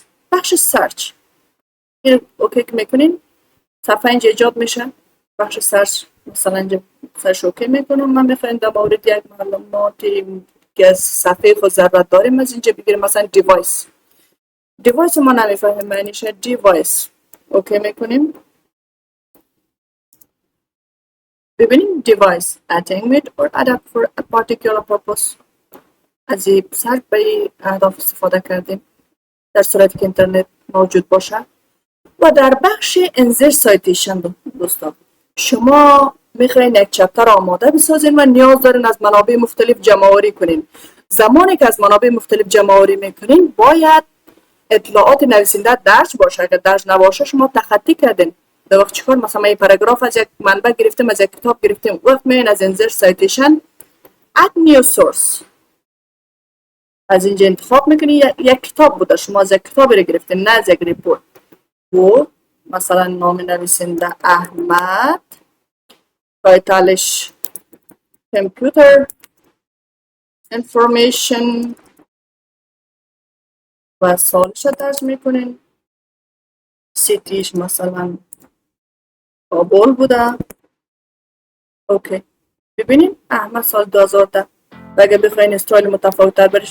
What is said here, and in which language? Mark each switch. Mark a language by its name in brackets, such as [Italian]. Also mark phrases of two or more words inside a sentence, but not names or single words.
[Persian] بخش سرچ این اوکی که میکنین صفحه اینجا ایجاد میشه بخش سرچ مثلا اینجا سرچ اوکی میکنم من میخوایم در مورد یک معلوماتی که از صفحه خود ضرورت داریم از اینجا بگیریم مثلا دیوایس ما نمیفهمیم معنیشه دیوایس اوکی میکنیم ببینیم [English] device attainment or adapt for a particular purpose [Persian] از این سرچ به اهداف استفاده کردیم در صورتی که اینترنت موجود باشه و در بخش [English] Insert Citation [Persian] دوستان شما میخواین یک چپتر آماده بسازین و نیاز دارین از منابع مختلف جمع آوری کنین زمانی که از منابع مختلف جمع آوری میکنین باید اطلاعات نویسنده درج باشه اگر درج نباشه شما تخطی کردین در وقت چیکار مثلا این پاراگراف از یک منبع گرفتیم از یک کتاب گرفتیم وقت میاین از [English] Insert Citation add new source [Persian] از اینجا انتخاب میکنی یک کتاب بوده شما از یک کتابی رو گرفتین نه از یک ریپورت و مثلا نام نویسنده احمد تایتلش کامپیوتر انفورمیشن و سالش رو درج میکنین سیتیش مثلا کابل بوده اوکی ببینیم احمد سال 2010 و اگر بخواین استایل متفاوت تر برش